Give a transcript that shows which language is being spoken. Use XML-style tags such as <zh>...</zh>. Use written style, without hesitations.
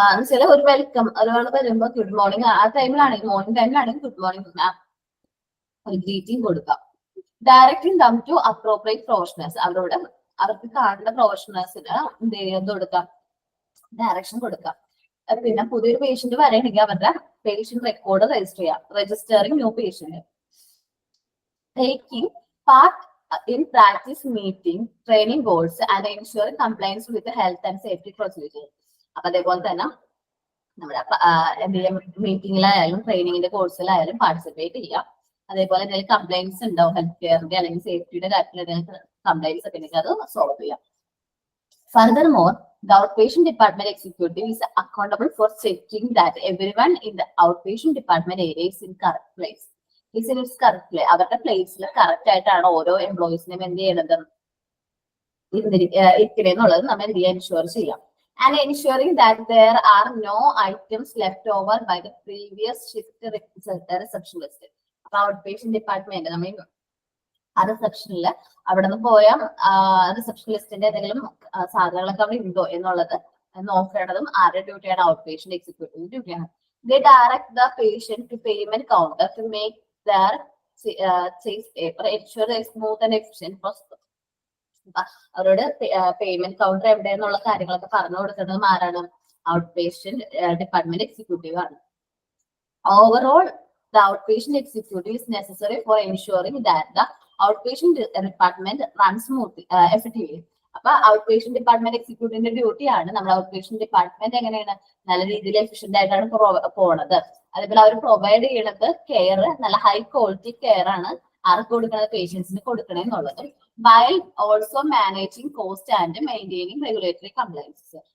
<ml>ചില ഒരു വെൽക്കം ഒരാൾ വരുമ്പോ ഗുഡ് മോർണിംഗ് ആ ടൈമിലാണെങ്കിൽ മോർണിംഗ് ടൈമിലാണെങ്കിൽ ഗുഡ് മോർണിംഗ് മാം ഒരു ഗ്രീറ്റിംഗ് കൊടുക്കാം.</ml> <en>directing them to appropriate professionals,</en> <ml>അവർക്ക് കാണുന്ന പ്രൊഫഷണൽസിന് എന്ത് കൊടുക്കാം, ഡയറക്ഷൻ കൊടുക്കാം. പിന്നെ പുതിയൊരു പേഷ്യന്റ് വരണമെങ്കിൽ അവരുടെ പേഷ്യന്റ് റെക്കോർഡ് രജിസ്റ്റർ ചെയ്യാം.</ml> <en>Registering new patient, taking part in practice meeting, training goals and ensuring compliance with the health and safety procedures.</en> <ml>അപ്പൊ അതേപോലെ തന്നെ നമ്മുടെ എന്തെങ്കിലും മീറ്റിംഗിലായാലും ട്രെയിനിങ്ങിന്റെ കോഴ്സിലായാലും പാർട്ടിസിപ്പേറ്റ് ചെയ്യാം. അതേപോലെ എന്തെങ്കിലും കംപ്ലൈൻസ് ഉണ്ടാവും ഹെൽത്ത് കെയറിന്റെ അല്ലെങ്കിൽ സേഫ്റ്റിയുടെ കാര്യത്തിൽ എന്തെങ്കിലും കംപ്ലൈൻസ് ഒക്കെ ഉണ്ടെങ്കിൽ അത് സോൾവ് ചെയ്യാം.</ml> <en>Furthermore, the outpatient department executive is accountable for checking that everyone in the outpatient department area is in correct place.</en> <ml>അവരുടെ പ്ലേസിൽ കറക്റ്റ് ആയിട്ടാണ് ഓരോ എംപ്ലോയീസിനും എന്ത് ചെയ്യണത് ഇരിക്കണെന്നുള്ളത് നമ്മൾ എന്ത് ചെയ്യാൻ എൻഷുർ ചെയ്യാം.</ml> <en>And ensuring that there are no items left over by the previous shift receptionist.</en> <ml>അപ്പൊ ഔട്ട് പേഷ്യന്റ് ഡിപ്പാർട്ട്മെന്റ് നമ്മൾ ആ റിസപ്ഷനിൽ അവിടെ നിന്ന് പോയ റിസപ്ഷനിസ്റ്റിന്റെ എന്തെങ്കിലും സാധനങ്ങളൊക്കെ അവിടെ ഉണ്ടോ എന്നുള്ളത് നോക്കേണ്ടതും ആരുടെ ഡ്യൂട്ടിയാണ്, ഔട്ട് പേഷ്യന്റ് എക്സിക്യൂട്ടീവ് ഡ്യൂട്ടിയാണ്.</ml> <en>They direct the patient to payment counter to make their chase paper, ensure a smooth and efficient process.</en> <ml>അവരോട് പേയ്മെന്റ് കൗണ്ടർ എവിടെയെന്നുള്ള കാര്യങ്ങളൊക്കെ പറഞ്ഞു കൊടുക്കുന്നത് ആരാണ്, ഔട്ട് പേഷ്യന്റ് ഡിപ്പാർട്ട്മെന്റ് എക്സിക്യൂട്ടീവ് ആണ്.</ml> <en>Overall the outpatient executive is necessary for ensuring that the outpatient department runs smoothly, effectively.</en> <ml>അപ്പൊ out patient department എക്സിക്യൂട്ടീവിന്റെ ഡ്യൂട്ടിയാണ് നമ്മൾ out patient department എങ്ങനെയാണ് നല്ല രീതിയിൽ എഫിഷ്യന്റ് ആയിട്ടാണ് പോണത്. അതേപോലെ അവർ പ്രൊവൈഡ് ചെയ്യണത് കെയർ നല്ല ഹൈ ക്വാളിറ്റി കെയർ ആണ് ആർക്ക് കൊടുക്കുന്നത്, പേഷ്യൻസിന് കൊടുക്കണേ എന്നുള്ളത്.</ml> <en>While also managing cost and maintaining regulatory compliances.</en>